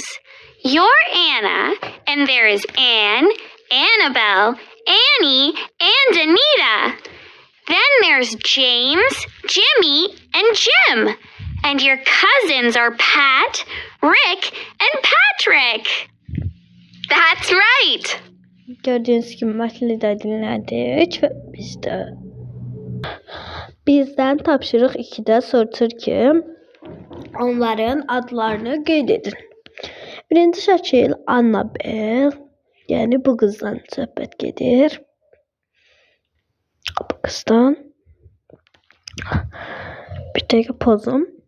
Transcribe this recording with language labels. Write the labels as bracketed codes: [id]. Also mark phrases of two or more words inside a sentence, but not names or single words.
[en] You're Anna, and there is Anne, Annabelle, Annie, and Anita. Then there's James, Jimmy, and Jim. And your cousins are Pat, Rick, and Patrick. That's right. [tr] Gördüğünüz gibi metni de dinledik ve bizden tapşırıq 2'de sorulur ki onların adlarını qeyd edin. [az] Birinci şəkil Annabelle, yəni bu qızdan söhbət gedir. Bu qızdan. Bir dəqiqə pozum.